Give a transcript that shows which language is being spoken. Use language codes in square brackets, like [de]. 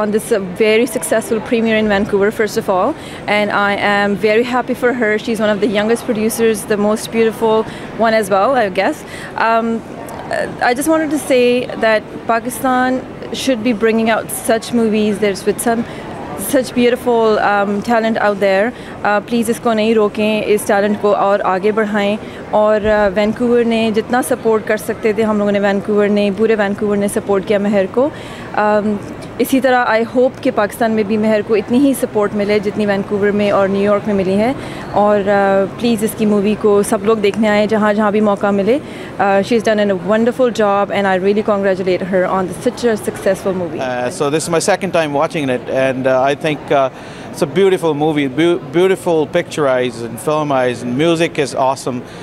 [en] On this very successful premiere in Vancouver, first of all, and I am very happy for her. She's one of the youngest producers, the most beautiful one as well, I guess. I just wanted to say that Pakistan should be bringing out such movies. There's with such beautiful talent out there. [hi] Please इसको नहीं रोकें, इस talent को और आगे बढ़ाएं, और Vancouver ने जितना सपोर्ट कर सकते थे हम लोगों ने पूरे वैंकूवर ने सपोर्ट किया मेहर को। इसी तरह [en] I hope [hi] कि पाकिस्तान में भी मेहर को इतनी ही सपोर्ट मिले जितनी वैंकूवर में और न्यूयॉर्क में मिली है, और प्लीज़ इसकी मूवी को सब लोग देखने आए जहाँ भी मौका मिले। [en] She is done a wonderful job, and I really congratulate her on such a successful movie. So this is my second time watching it, and I think it's a beautiful movie, beautiful picturized and filmized, and music is awesome.